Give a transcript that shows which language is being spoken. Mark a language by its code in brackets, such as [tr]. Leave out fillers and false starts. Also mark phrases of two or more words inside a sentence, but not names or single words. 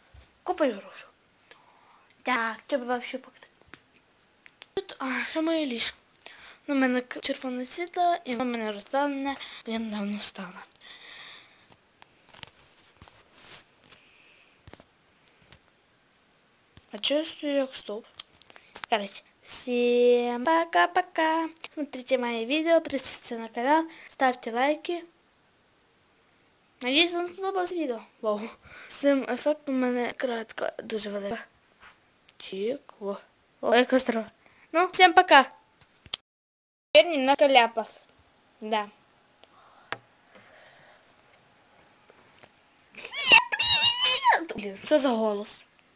[uk] Так, треба вам ще показати. Тут, ще моє ліжко. У мене червоне світло, і воно мене розставлене, бо я недавно встала. А чого я стою як стовп? [ru] Короче, всем пока-пока. Смотрите мои видео, подписывайтесь на канал, ставьте лайки. Надеюсь, [uk] вам сподобалось відео. Вау. З цим ефектом у мене кратка дуже велика. Чик. О, яка здорова. Ну, [ru] всем пока. Теперь немного ляпов. Да. Блин, что за голос?